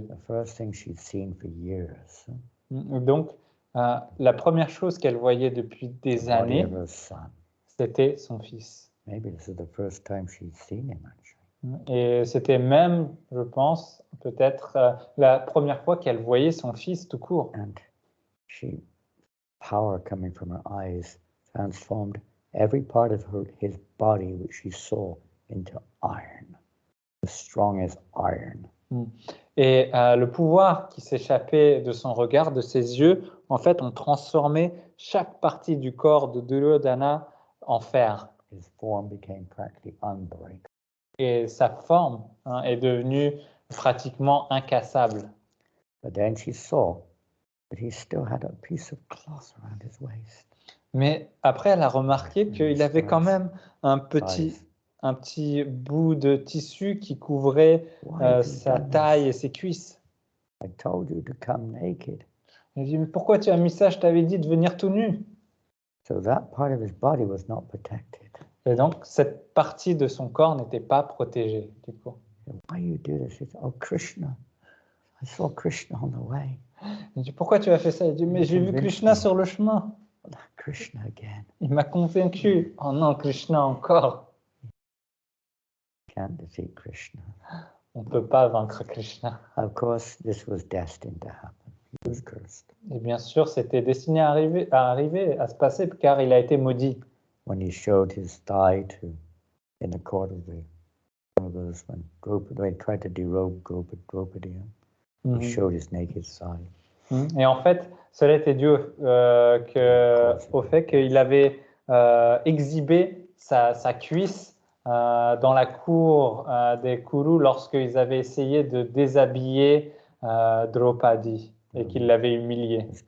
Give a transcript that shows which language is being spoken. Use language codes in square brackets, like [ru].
[en] The first thing she'd seen for years. [fr] Donc, la première chose qu'elle voyait depuis des années, c'était son fils. [en] Maybe this is the first time she'd seen him, actually. [fr] Et c'était même, je pense, peut-être la première fois qu'elle voyait son fils tout court. [en] And power coming from her eyes transformed every part of his body which she saw into iron, as strong as iron. [fr] Et le pouvoir qui s'échappait de son regard, de ses yeux, en fait, ont transformé chaque partie du corps de Duryodhana en fer. [en] His form became practically unbreakable. [fr] Et sa forme est devenue pratiquement incassable. [en] But then she saw that he still had a piece of cloth around his waist. [fr] Mais après, elle a remarqué qu'il avait quand même un petit bout de tissu qui couvrait sa taille et ses cuisses. [en] I told you to come naked. [fr] Elle dit, mais pourquoi tu as mis ça? Je t'avais dit de venir tout nu. [en] So that part of his body was not protected. [fr] Et donc, cette partie de son corps n'était pas protégée, du coup. [en] Why you do this? He said, oh, Krishna. I saw Krishna on the way. [fr] Il dit, pourquoi tu as fait ça? Il dit, mais j'ai vu Krishna sur le chemin. [en] Krishna again. [fr] Il m'a convaincu. Oh non, Krishna encore. [en] Can't defeat Krishna. [fr] On ne peut pas vaincre Krishna. [en] Of course, this was destined to happen. He was cursed. [fr] Et bien sûr, c'était destiné à arriver, à se passer, car il a été maudit. [en] When he showed his thigh in the court of the Pandavas, when they tried to derobe Draupadi, he showed his naked thigh. [fr] Et en fait, cela était dû au fait qu'il avait exhibé sa cuisse dans la cour des Kurus lorsqu'ils avaient essayé de déshabiller Draupadi et qu'il l'avait humilié.